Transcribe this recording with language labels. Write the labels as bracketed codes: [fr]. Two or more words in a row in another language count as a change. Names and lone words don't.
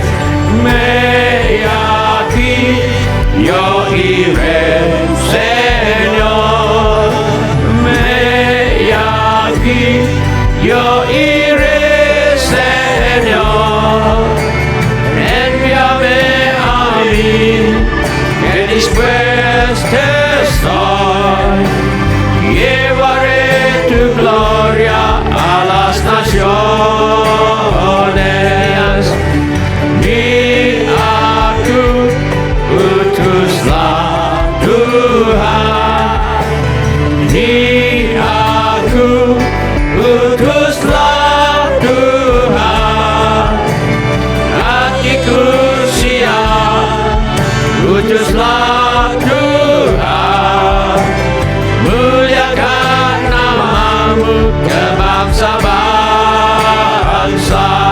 [es] Yo iré, Señor, aquí, yo iré, Señor, envíame a mí, que dispuesto estoy, llevaré tu gloria a las naciones. [id] Di aku utuslah Tuhan, di aku utuslah Tuhan, hatiku siap utuslah Tuhan, muliakan namamu ke bangsa-bangsa.